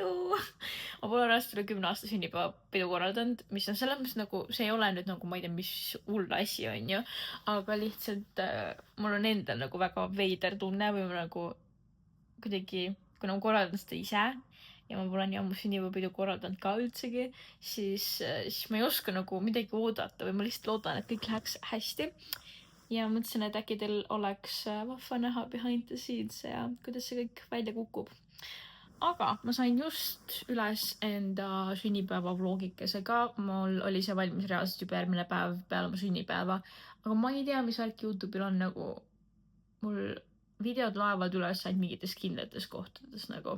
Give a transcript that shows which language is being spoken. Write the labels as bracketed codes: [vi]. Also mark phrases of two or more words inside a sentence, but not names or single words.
[et] Ma pole ennast üle 10 aasta sünnipäevapidu korraldanud, mis on selles mõttes nagu, see ei ole nüüd nagu, ma ei tea, mis hull asi on ju, aga lihtsalt mul on endal nagu väga veider tunne või ma nagu kuidagi, kuna ma korraldan seda ise ja ma pole nii ammu sünnipäevapidu korraldanud ka üldsegi, siis ma ei oska nagu midagi oodata või ma lihtsalt loodan, et kõik läheks hästi. Ja mõtlesin, et äkki teil oleks vahva näha [en] behind the scenes [et] ja kuidas see kõik välja kukub. Aga ma sain just üles enda sünnipäeva vlogikesega. Mul oli see valmis reaalselt juba järgmine päev peale oma sünnipäeva. Aga ma ei tea, mis värk YouTube'il on nagu. Mul videod laevad üles ainult mingites kindlates kohtades nagu.